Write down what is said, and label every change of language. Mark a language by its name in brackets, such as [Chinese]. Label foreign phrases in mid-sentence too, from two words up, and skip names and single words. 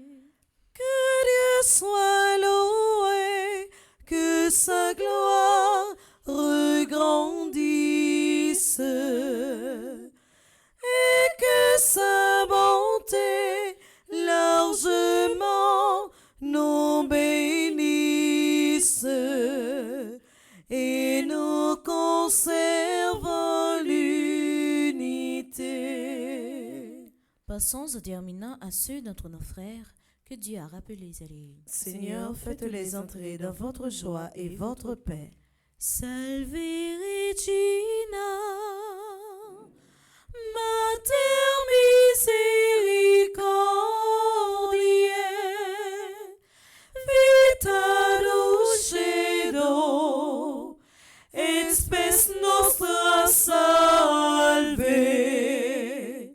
[French] Que Dieu soit loué, que sa gloire regrandisse et que sa bonté largement nous bénisse et nous conserve en l'unité. Passons au terminant à ceux d'entre nos frères que Dieu a rappelés à lui. Seigneur, faites-les entrer dans votre joie et votre paix. [Latin] Salve Regina, Mater misericordiae, vita dulcedo, et spes nostra salve.